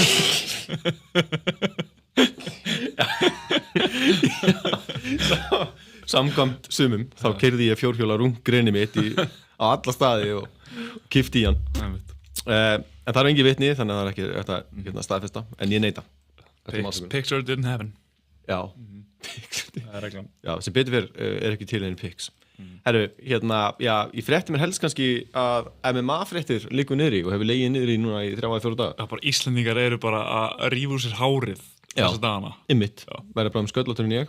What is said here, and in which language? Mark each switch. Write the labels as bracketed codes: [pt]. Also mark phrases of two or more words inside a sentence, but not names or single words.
[is] Samkvæmt sumum, þá keyrði ég fjórhjóla runggreini mitt á alla staði og kipti í hann. En það er engin vitni, þannig að það er ekki þetta staðfesta, en ég neita. [en] Picture didn't happen. [is] Já, það er reglan. Já, sem betur fyrir er ekki til einn pics. Herru, já, ég frétti mér helst kannski að MMA-fréttir liggur niðri og hefur legið niðri núna í 3-4 daga. Já, bara Íslendingar eru bara að rífa úr sér hárið þessa dagana. Einmitt, væri bara sköllóttur en ég.